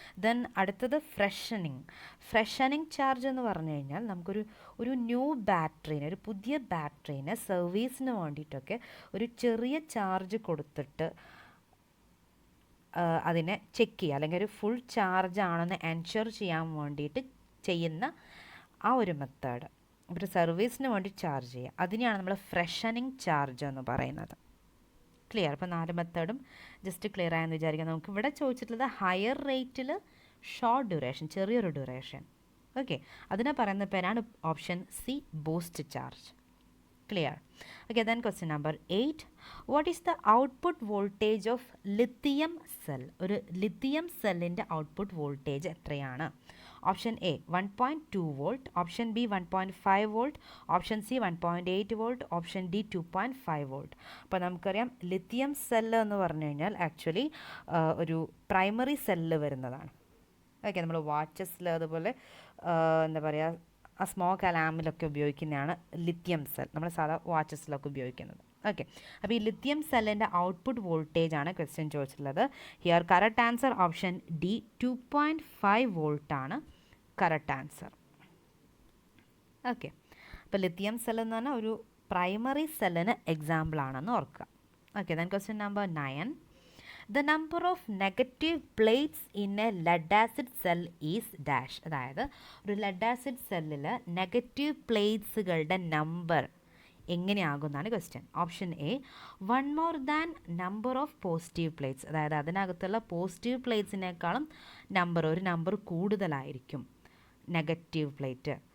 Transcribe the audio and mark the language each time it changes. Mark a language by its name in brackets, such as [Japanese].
[Malayalam] Then അടുത്തത് ഫ്രഷനിങ് charge എന്ന് പറഞ്ഞു കഴിഞ്ഞാൽ ഒരു ന്യൂ ബാറ്ററീനെ, ഒരു പുതിയ ബാറ്ററീനെ സർവീസിന് വേണ്ടിയിട്ടൊക്കെ ഒരു ചെറിയ ചാർജ് കൊടുത്തിട്ട് അതിനെ ചെക്ക് ചെയ്യുക, അല്ലെങ്കിൽ ഒരു ഫുൾ ചാർജ് ആണെന്ന് എൻഷുർ ചെയ്യാൻ വേണ്ടിയിട്ട് ചെയ്യുന്ന ആ ഒരു മെത്തേഡ്, ഒരു സർവീസിന് വേണ്ടി ചാർജ് ചെയ്യുക, അതിനെയാണ് നമ്മൾ ഫ്രഷനിങ് ചാർജ് എന്ന് പറയുന്നത്. ക്ലിയർ? അപ്പോൾ 4 മെത്തേഡും ജസ്റ്റ് ക്ലിയർ ആയെന്ന് വിചാരിക്കാം. നമുക്ക് ഇവിടെ ചോദിച്ചിട്ടുള്ളത് ഹയർ റേറ്റിൽ ഷോർട്ട് ഡ്യൂറേഷൻ, ചെറിയൊരു ഡ്യൂറേഷൻ. ഓക്കെ, അതിനെ പറയുന്ന പേരാണ് option C, boost charge. [English] Clear? Okay, then question number 8. What is the output voltage of lithium cell? [Malayalam] ഒരു ലിത്തിയം സെല്ലിൻ്റെ ഔട്ട്പുട്ട് വോൾട്ടേജ് എത്രയാണ്? [English] Option A 1.2 volt, option B 1.5 volt, option C 1.8 volt, option D 2.5 volt. [Malayalam] അപ്പോൾ നമുക്കറിയാം lithium cell എന്ന് പറഞ്ഞു കഴിഞ്ഞാൽ actually ഒരു primary cell വരുന്നതാണ്. ഓക്കെ, നമ്മൾ വാച്ചസിൽ അതുപോലെ എന്താ പറയുക, ആ സ്മോക്ക് അലാമിലൊക്കെ ഉപയോഗിക്കുന്നതാണ് ലിത്തിയം സെൽ, നമ്മൾ സാധാ വാച്ചസിലൊക്കെ ഉപയോഗിക്കുന്നത്. ഓക്കെ, അപ്പോൾ ഈ ലിത്തിയം സെല്ലിൻ്റെ ഔട്ട്പുട്ട് വോൾട്ടേജ് ആണ് ക്വസ്റ്റ്യൻ ചോദിച്ചിട്ടുള്ളത്. [English] Here correct answer option D 2.5 വോൾട്ടാണ് correct answer. [Malayalam] Okay, അപ്പോൾ ലിത്തിയം സെൽ എന്ന് പറഞ്ഞാൽ ഒരു പ്രൈമറി സെല്ലിന് എക്സാമ്പിൾ ആണെന്ന് ഓർക്കുക. [English] Okay, then question number 9. The number of negative plates in a lead acid cell is dash. [Malayalam] അതായത് ഒരു lead acid സെല്ലിൽ negative പ്ലേറ്റ്സുകളുടെ number എങ്ങനെയാകുമെന്നാണ് question. [English] option A 1 more than number of positive plates, [Malayalam] അതായത് അതിനകത്തുള്ള positive പ്ലേറ്റ്സിനേക്കാളും ഒരു number കൂടുതലായിരിക്കും negative plate.